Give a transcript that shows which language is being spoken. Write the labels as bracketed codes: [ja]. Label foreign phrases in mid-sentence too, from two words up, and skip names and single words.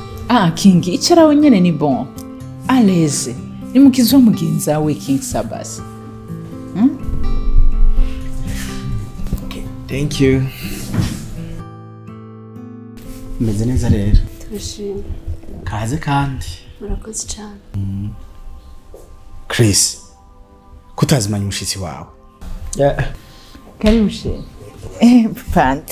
[rn] King icharawe nyene ni bon. Aleze. Ni mukizi wa mugenzi wawe King Sabas. [en] Okay, thank you. [rn] Meze neza rero. Turashimye. Kaze kandi. [rw] Murakoze cyane. [rn] Chris, kutazimanya umushitsi wawe. [sw] Karibu she. Pant.